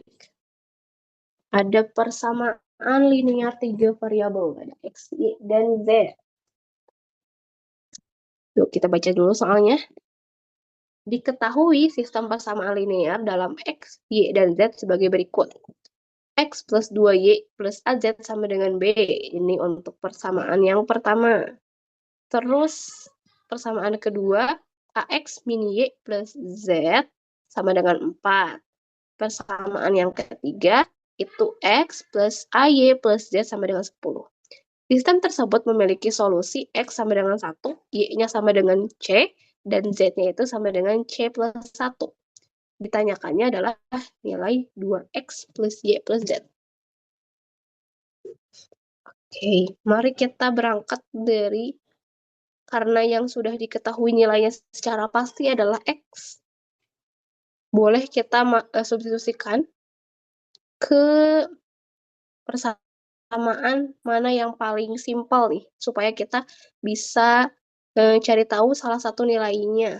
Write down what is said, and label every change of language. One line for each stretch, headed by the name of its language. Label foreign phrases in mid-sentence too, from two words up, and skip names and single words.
Indonesian: Ada persamaan linear 3 variabel, ada X, Y, dan Z. Yuk kita baca dulu soalnya. Diketahui sistem persamaan linear dalam X, Y, dan Z sebagai berikut. X plus 2Y plus AZ sama dengan B. Ini untuk persamaan yang pertama. Terus persamaan kedua, AX min Y plus Z sama dengan 4. Persamaan yang ketiga, itu X plus AY plus Z sama dengan 10. Sistem tersebut memiliki solusi X sama dengan 1, Y-nya sama dengan C, dan Z-nya itu sama dengan C plus 1. Ditanyakannya adalah nilai 2X plus Y plus Z. Oke, mari kita berangkat dari, karena yang sudah diketahui nilainya secara pasti adalah X. Boleh kita substitusikan ke persamaan mana yang paling simpel nih, supaya kita bisa cari tahu salah satu nilainya.